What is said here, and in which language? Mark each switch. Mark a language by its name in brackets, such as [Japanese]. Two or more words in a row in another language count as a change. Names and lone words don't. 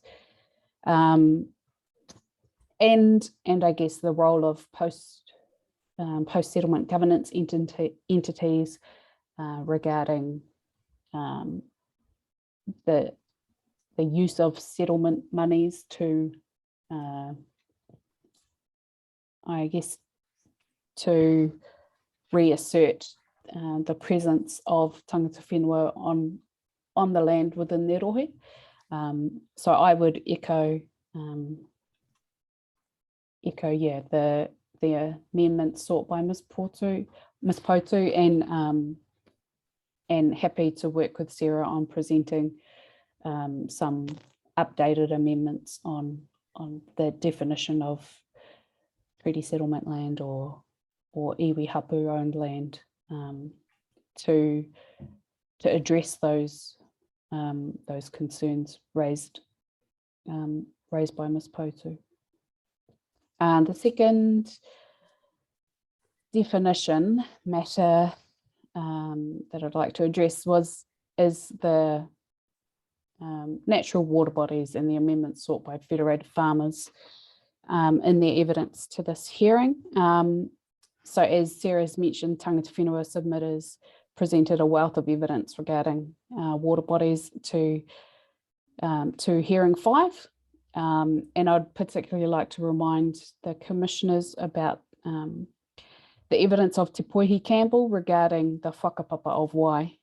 [English] And I guess the role of post-settlement governance entities regarding the use of settlement monies to, I guess, to reassert the presence of [Māori] tangata whenua [English] on the land within their rohe. So I would echo, yeah, the amendments sought by Ms. Potu, and happy to work with Sarah on presenting some updated amendments on the definition of treaty settlement land or [Māori] iwi hapu [English] owned land to address those concerns raised by Ms. Potu. And the second definition matter that I'd like to address is the natural water bodies and the amendments sought by Federated Farmers in their evidence to this hearing. So as Sarah's mentioned, [Māori] tangata whenua [English] submitters presented a wealth of evidence regarding water bodies to hearing 5. And I'd particularly like to remind the commissioners about the evidence of Te Poihi Campbell regarding the whakapapa of wai.